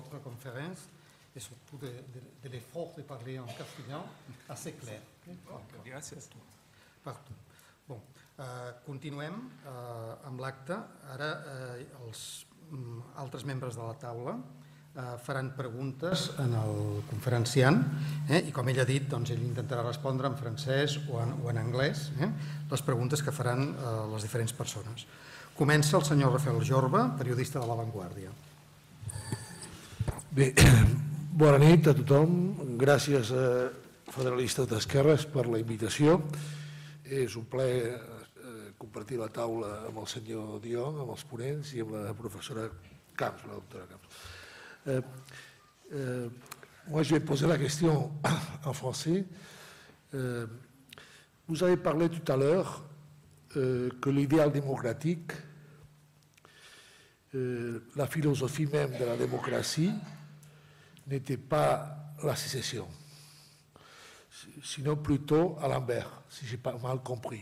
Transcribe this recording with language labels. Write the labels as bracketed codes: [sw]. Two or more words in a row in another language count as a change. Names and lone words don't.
[fr] votre conférence et surtout de l'effort de parler en castellà assez clair. [ca] Gràcies. [fr] Partout. Bon, [ca] continuem amb l'acte. Ara els altres membres de la taula faran preguntes al conferenciant i com ell ha dit, doncs ell intentarà respondre en francès o en anglès les preguntes que faran les diferents persones. Comença el senyor Rafael Jorba, periodista de La Vanguardia. Bé, bona nit a tothom. Gràcies a Federalistes d'Esquerres per la invitació. És un plaer compartir la taula amb el senyor Dion, amb els ponents i amb la professora Camps, la doctora Camps. [fr] Moi, je vais poser la question en français. Vous avez parlé tout à l'heure que l'idéal démocratique, la philosophie même de la démocratie, n'était pas la sécession, sinon plutôt à l'envers, si je n'ai pas mal compris.